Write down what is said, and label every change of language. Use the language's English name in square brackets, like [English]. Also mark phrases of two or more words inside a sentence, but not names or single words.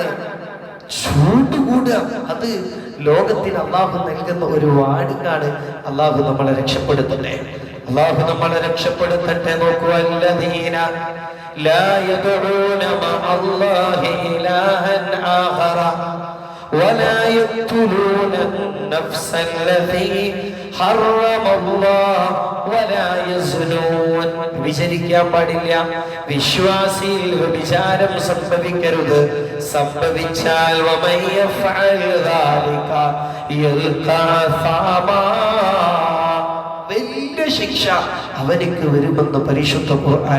[Malayalam] ചൂട് കൂടുക, അത് ലോകത്തിന് അള്ളാഹു നൽകുന്ന ഒരു വാണിംഗാണ്. അള്ളാഹു നമ്മളെ രക്ഷപ്പെടുത്തട്ടെ, അള്ളാഹു നമ്മളെ രക്ഷപ്പെടുത്തട്ടെ. [Arabic] നോക്കുക, الذين لا يدعون مع الله إلها آخر ولا يقتلون النفس التي حرم الله ولا يزنون. [Malayalam] വിചരിക്കാൻ പാടില്ല, വിശ്വാസിയിൽ വ്യഭിചാരം സംഭവിക്കരുത്. സംഭവിച്ചാൽ [Arabic] ومن يفعل ذلك يلق أثاما, [Malayalam] വലിയ ശിക്ഷ അവനിക്ക് വരുമെന്ന് പരിശുദ്ധ ഖുർആൻ.